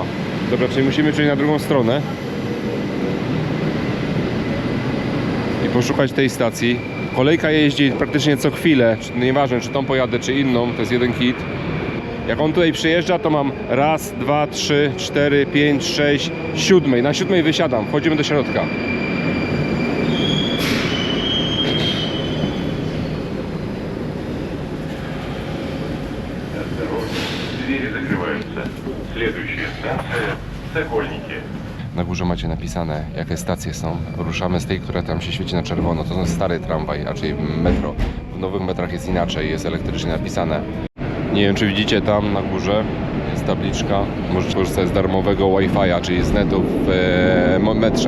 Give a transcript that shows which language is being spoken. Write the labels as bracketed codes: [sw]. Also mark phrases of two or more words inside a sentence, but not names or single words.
[pl] Dobra, czyli musimy przejść na drugą stronę i poszukać tej stacji. Kolejka jeździ praktycznie co chwilę, nieważne czy tą pojadę, czy inną, to jest jeden hit. Jak on tutaj przyjeżdża, to mam raz, 2, 3, 4, 5, 6, 7. Na 7 wysiadam, wchodzimy do środka. [ru] Двери закрываются. Следующая станция Сокольники. [pl] Na górze macie napisane, jakie stacje są. Ruszamy z tej, która tam się świeci na czerwono. To jest stary tramwaj, raczej metro. W nowych metrach jest inaczej, jest elektrycznie napisane. Nie wiem, czy widzicie tam na górze jest tabliczka. Możecie korzystać z darmowego Wi-Fi'a, czyli z netu w metrze.